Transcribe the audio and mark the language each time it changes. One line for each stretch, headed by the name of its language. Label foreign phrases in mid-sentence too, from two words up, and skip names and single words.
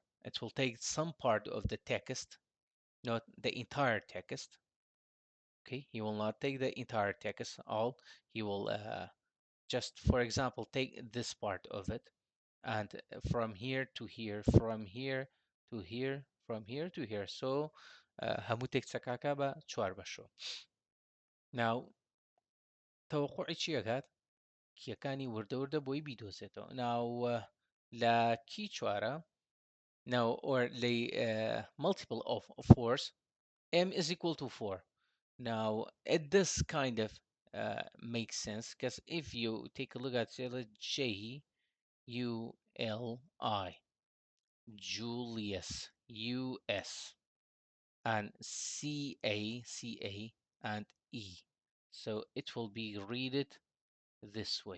English: It will take some part of the text, not the entire text. Okay, he will not take the entire text all. He will just, for example, take this part of it, and from here to here, from here to here, from here to here.
Central Kurdish: So هەموو تێکچەکەکە بە 4 بەشەوە. Now تەوەقوعی چی ئەکات؟ کیەکانی وردە بۆی بیدۆزێتەوە.
English: Now
Central Kurdish: لە کی
English: 4 now or the multiple of force M is equal to 4. Now it does kind of make sense because if you take a look at J U L I Julius US and CA and E, so it will be read it this way.